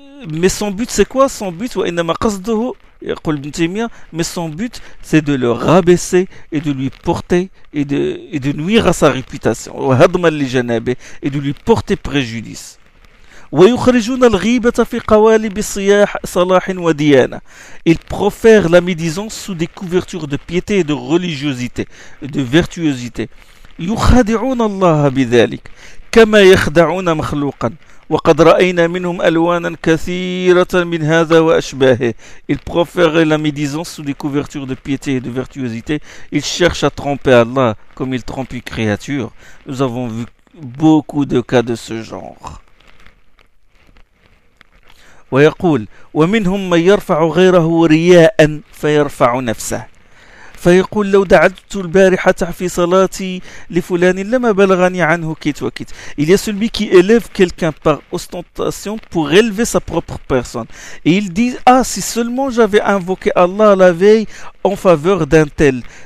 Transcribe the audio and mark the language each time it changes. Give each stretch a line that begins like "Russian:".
French: Mais son but c'est quoi? Son but,
Arabic: وإنما قصده, يقول ابن تيمية,
French: mais son but c'est de le rabaisser et de lui porter et de nuire à sa réputation.
Arabic: وهضما لجنابه,
French: et de lui porter préjudice.
Arabic: ويخرجون الغيبة في قوالب صياح صلاح وديانة.
French: Ils profèrent la médisance sous des couvertures de piété et de religiosité, de virtuosité.
Arabic: يخادعون الله بذلك كما يخدعون مخلوقا وقد رأينا منهم ألوانا كثيرة من هذا وأشباهه.
French: Ils profèrent la médisance sous des couvertures de piété et de virtuosité. Ils cherchent à tromper Allah comme ils trompent une créature. Nous avons vu beaucoup de cas de ce genre.
Arabic: ويقول ومنهم من يرفع غيره رياء فيرفع نفسه فيقول لو دعوت البارحة في صلاتي لفلان لما بلغني عنه كيت وكيت.
French: Il y a celui qui élève quelqu'un par ostentation pour élever sa propre personne. Et il dit, ah si seulement j'avais invoqué Allah la veille en faveur d'un tel.